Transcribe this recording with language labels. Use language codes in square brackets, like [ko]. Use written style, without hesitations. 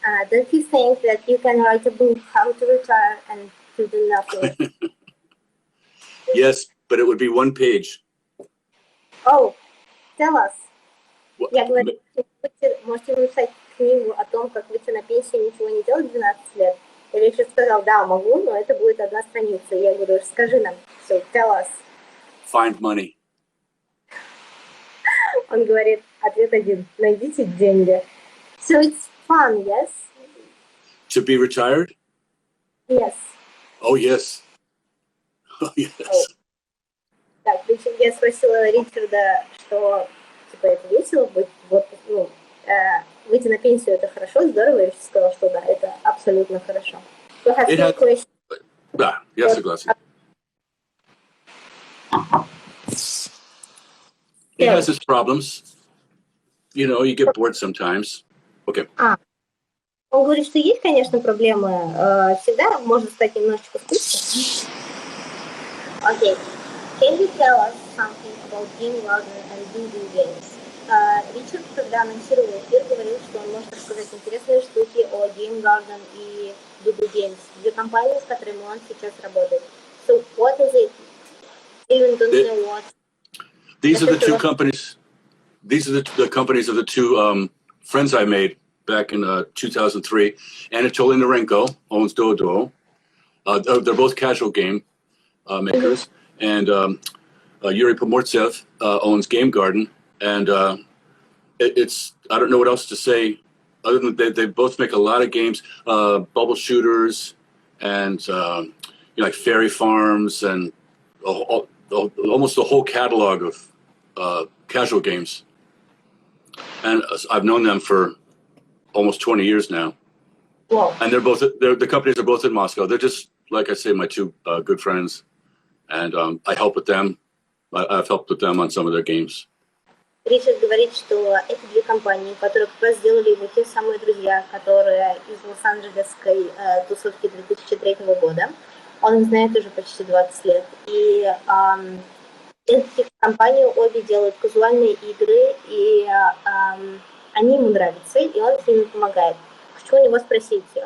[en] Don't you think that you can write a book, how to retire and to do nothing? Yes, but it would be one page. Oh, tell us. [ru] Я говорю, можете написать книгу о том, как выйти на пенсию и ничего не делать 12 лет? И Ричард сказал, да, могу, но это будет одна страница. Я говорю, скажи нам. [en] So, tell us. Find money. [ru] Он говорит, ответ один, найдите деньги. [en] So it's fun, yes? To be retired? Yes. Oh, yes. Oh, yes. [ru] Так, я спросила Ричарда, что типа это весело быть, вот, ну, выйти на пенсию это хорошо, здорово, и Ричард сказал, что да, это абсолютно хорошо. [en] So have two questions. [ru] Да, я согласен. [en] It has its problems. You know, you get bored sometimes. Okay. [ru] Он говорит, что есть, конечно, проблемы. Всегда может стать немножечко скучно. [en] Okay. Can you tell us something about Game Garden and Doodoo Games? [ru] Ричард, когда анонсировал эфир, говорил, что он может рассказать интересные штуки о Game Garden и Doodoo Games, две компании, с которыми он сейчас работает. [en] So, what is it? Even don't know what. These are the two companies. These are the companies of the two friends I made back in 2003. Anatoly Narenko owns Dodo. They're both casual game makers. And Yuri Pomortsev owns Game Garden. And it's, I don't know what else to say other than they both make a lot of games, bubble shooters and like fairy farms and almost the whole catalog of casual games. And I've known them for almost 20 years now. Wow. And the companies are both in Moscow. They're just, like I say, my two good friends. And I help with them. I've helped with them on some of their games. [ru] Ричард говорит, что это две компании, которые как раз сделали его те самые друзья, которые из Лос-Анджелесской тусовки 2003 года. Он их знает уже почти 20 лет. И эти компании обе делают казуальные игры, и они ему нравятся, и он с ними помогает. Хочу у него спросить,